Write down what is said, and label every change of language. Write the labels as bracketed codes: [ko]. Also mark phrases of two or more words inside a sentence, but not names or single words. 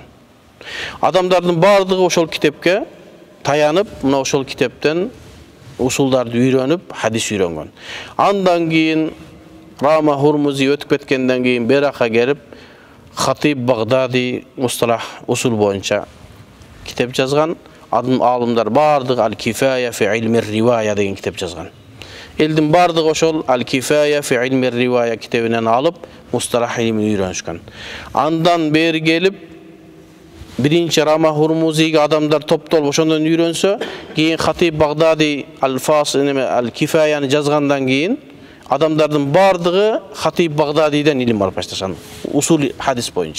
[ky] Адамдардын бардыгы ошол китепке таянып, мына ошол китептен усулдарды үйрөнүп, hadis үйрөнгөн. Андан кийин Рама Hurmuzi өтүп кеткенден кийин Берака келип, Хатиб Багдади мусталах усул боюнча китеп жазган. Алымдар бардыгы Al-Kifaya fi ilmi riwaya деген китеп жазган. Элдин бардыгы ошол Al-Kifaya fi ilmi riwaya китебинен алып, мусталах илимин үйрөнүшкөн. Андан бери келип, биринчи Рама Hurmuzi'ге адамдар топтолуп ошондон үйрөнсө, кийин Хатиб Багдади Al-Kifaya'ны жазгандан кийин адамдардын бардыгы Хатиб Багдадиден илим алып башташкан, усул hadis боюнча.